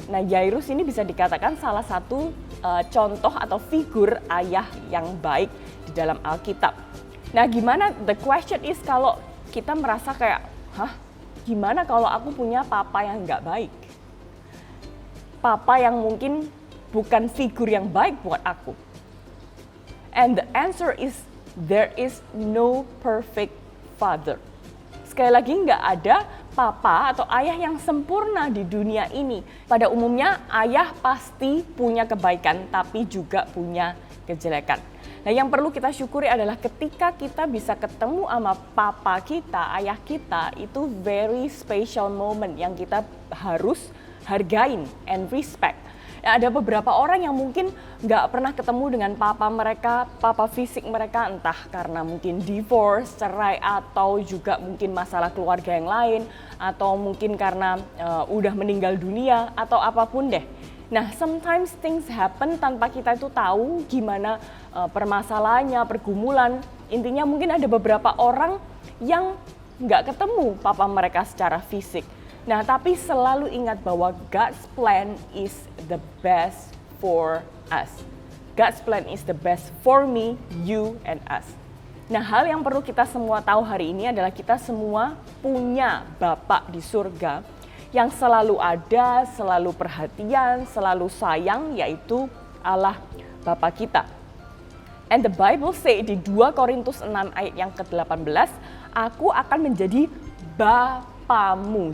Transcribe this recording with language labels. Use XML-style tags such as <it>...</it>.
<id>Nah, Yairus ini bisa dikatakan salah satu contoh atau figur ayah yang baik di dalam Alkitab. Nah, gimana,</id> <en>the question is,</en> <id>kalau kita merasa kayak, gimana kalau aku punya papa yang nggak baik? Papa yang mungkin bukan figur yang baik buat aku.</id> <en>And the answer is, there is no perfect father.</en> <id>Sekali lagi, nggak ada papa atau ayah yang sempurna di dunia ini. Pada umumnya, ayah pasti punya kebaikan, tapi juga punya kejelekan. Nah, yang perlu kita syukuri adalah ketika kita bisa ketemu sama papa kita, ayah kita, itu</id> <en>very special moment</en> <id>yang kita harus hargain</id> <en>and respect.</en> <id>Nah, ada beberapa orang yang mungkin nggak pernah ketemu dengan papa mereka, papa fisik mereka, entah karena mungkin divorce, cerai, atau juga mungkin masalah keluarga yang lain, atau mungkin karena udah meninggal dunia, atau apapun deh. Nah,</id> <en>sometimes things happen</en> <id>tanpa kita itu tahu gimana permasalahannya, pergumulan. Intinya mungkin ada beberapa orang yang nggak ketemu papa mereka secara fisik. Nah, tapi selalu ingat bahwa</id> <en>God's plan is the best for us. God's plan is the best for me, you, and us.</en> <id>Nah, hal yang perlu kita semua tahu hari ini adalah kita semua punya Bapa di surga yang selalu ada, selalu perhatian, selalu sayang, yaitu Allah Bapa kita.</id> <en>And the Bible say</en> <id>di 2 Korintus 6 ayat yang ke-18, aku akan menjadi Bapamu.</id>